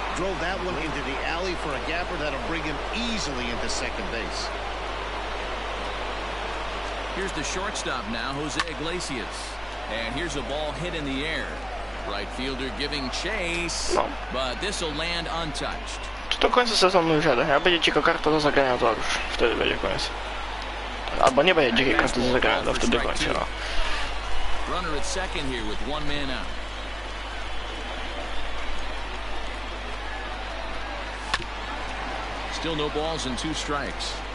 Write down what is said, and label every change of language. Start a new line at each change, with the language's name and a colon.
English: Drove that one into the alley for a gapper that'll bring him easily into second base. Here's the shortstop now, Jose Iglesias. And here's a ball hit in the air. Right fielder giving chase, but this will land untouched.
Polish: Czy do końca sezonu już jadę? Jak będzie dzika karta do zagrania, to już wtedy będzie koniec. Albo nie będzie dzikiej karty do zagrania, to wtedy koniec. No.
English: Runner at second here with one man out. Still no balls and 2 strikes.